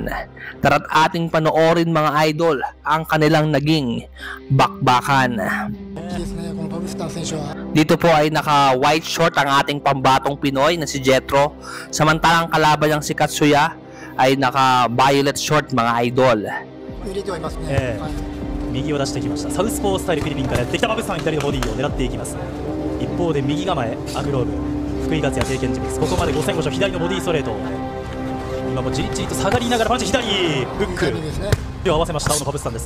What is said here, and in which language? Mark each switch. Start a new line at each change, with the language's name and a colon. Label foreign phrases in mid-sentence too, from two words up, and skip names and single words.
Filipino: Tara't ating panoorin mga idol ang kanilang naging bakbakan. Dito po ay naka
English: white short
Filipino: ang ating pambatong Pinoy na si Jetro, samantalang kalaban niyang si Katsuya ay naka
English: violet short
Filipino: mga idol.
Japanese: 右を出してきました。サウスポースタイルフィリピンからやってきた馬渕さん、左のボディを狙っていきます。一方で右構えアグローブ、福井克也経験値です。ここまで5戦5勝、左のボディストレート。今もじりじりと下がりながらパンチ、左フック手を合わせました大野馬渕さんです。